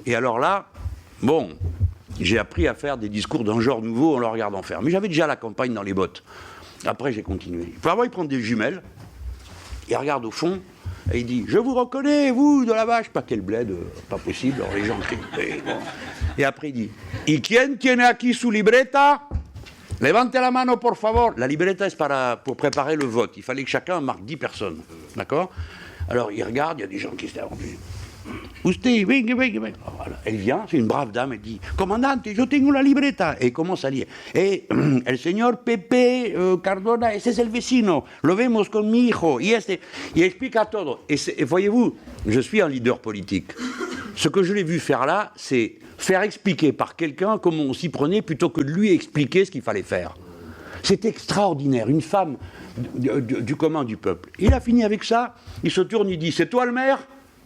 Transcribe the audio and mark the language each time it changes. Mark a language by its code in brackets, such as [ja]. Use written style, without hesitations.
[fr] Et alors là, bon, j'ai appris à faire des discours d'un genre nouveau en le regardant faire. Mais j'avais déjà la campagne dans les bottes. Après, j'ai continué. Il prend des jumelles. Il regarde au fond et il dit « Je vous reconnais, vous, de la vache !» Pas quel bled, pas possible, alors les gens crient. Bon. Et après il dit [es] « ¿Y quién tiene aquí su libreta? Levante la mano, por favor !» [fr] La libreta, c'est pour préparer le vote. Il fallait que chacun marque 10 personnes. D'accord? Alors il regarde, il y a des gens qui se lèvent. [es] Usted, venga, venga, venga. [fr] Voilà. Elle vient, c'est une brave dame, elle dit Comandante, [es] yo tengo la libreta. [fr] Et commence à lire. [es] Et el señor Pepe Cardona, ese es el vecino, lo vemos con mi hijo. Y explica todo. [fr] Et voyez-vous, je suis un leader politique. Ce que je l'ai vu faire là, c'est faire expliquer par quelqu'un comment on s'y prenait plutôt que de lui expliquer ce qu'il fallait faire. C'est extraordinaire, une femme du commun du peuple. Il a fini avec ça, il se tourne, il dit « C'est toi le maire ?»